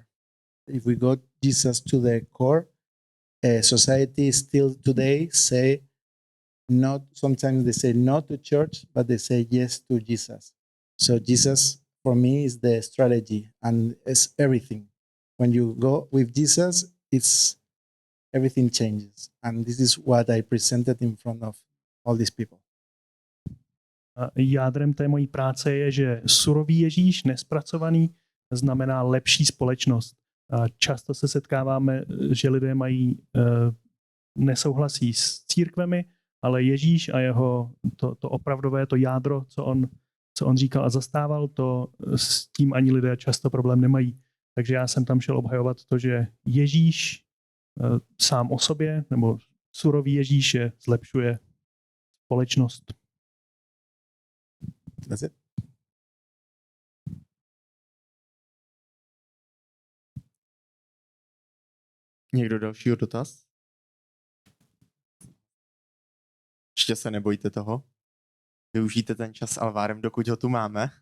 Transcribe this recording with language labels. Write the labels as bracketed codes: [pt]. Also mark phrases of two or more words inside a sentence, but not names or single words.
[en] If we got Jesus to the core, society still today say not, sometimes they say no to church, but they say yes to Jesus. So Jesus for me is the strategy and it's everything. When you go with Jesus, it's everything changes. And this is what I presented in front of all these people. [cs] Jádrem té mojí práce je, že surový Ježíš, nespracovaný, znamená lepší společnost. Často se setkáváme, že lidé nesouhlasí s církvemi, ale Ježíš a jeho to opravdové, to jádro, co on říkal a zastával, to s tím ani lidé často problém nemají. Takže já jsem tam šel obhajovat to, že Ježíš sám o sobě, nebo surový Ježíš zlepšuje společnost. [en] That's it. [cs] Někdo dalšího dotaz? Ještě se nebojte toho. Využijte ten čas s Alvárem, dokud ho tu máme.